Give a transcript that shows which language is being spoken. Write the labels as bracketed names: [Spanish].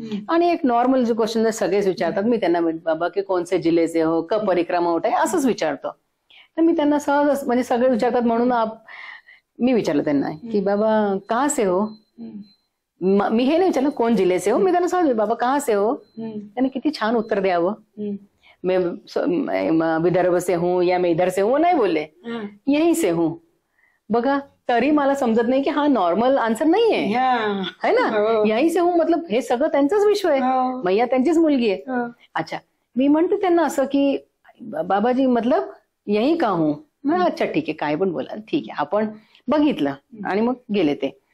[Marathi] आणि एक नॉर्मल जो क्वेश्चन सगळेच विचारतात, मी त्यांना बाबा की [Hindi] कोणसे जिल्हे से हो, कब परिक्रमा उठाय, [Marathi] असंच विचारतो. तर मी त्यांना सहज, म्हणजे सगळे विचारतात म्हणून मी विचारलं त्यांना की बाबा [Hindi] कहाँ से हो. [Marathi] मी हे नाही विचारलं कोण [Hindi] जिल्हे से हो, [Marathi] मी त्यांना सहज बाबा [Hindi] कहाँ से हो. [Marathi] त्यांनी किती छान उत्तर द्यावं. [Hindi] मैं विदर्भ से हूँ या मैं इधर से हूँ, वो [Marathi] नाही बोलले, [Hindi] यही से हूँ. [Marathi] बघा, तरी मला समजत नाही की हा नॉर्मल आन्सर नाहीये, है ना. [Hindi] यही से हूँ मतलब [Marathi] हे सगळं त्यांचंच विश्व आहे, मैया त्यांचीच मुलगी आहे. अच्छा, मी म्हणते त्यांना असं की बाबाजी [Hindi] मतलब यही का हूँ. [Marathi] अच्छा ठीक आहे, काय पण बोला, ठीक आहे. आपण बघितलं आणि मग गेले ते.